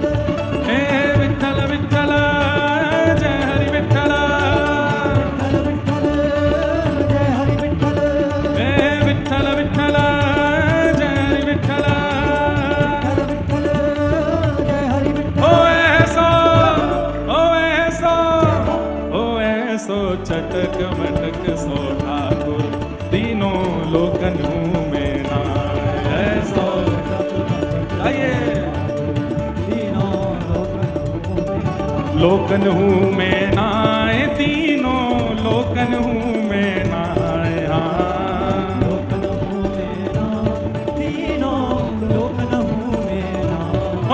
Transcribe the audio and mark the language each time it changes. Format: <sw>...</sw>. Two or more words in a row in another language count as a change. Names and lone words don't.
<mr>हे विठ्ठल विठ्ठल जय हरि विठ्ठल, विठ्ठल विठ्ठल जय हरि विठ्ठल। हे विठ्ठल विठ्ठल जय हरि विठ्ठल, विठ्ठल विठ्ठल जय हरि विठ्ठल।</mr> <bra>ओ ऐसो चटक मटक सो ठाकुर तीनों लोकन में नाय, ऐसो आइए तीनों लोकन हूँ में नाय, तीनों लोकन हूँ में नाय, लोकन हूँ में नाय, तीनों लोकन हूँ में नाय।</bra>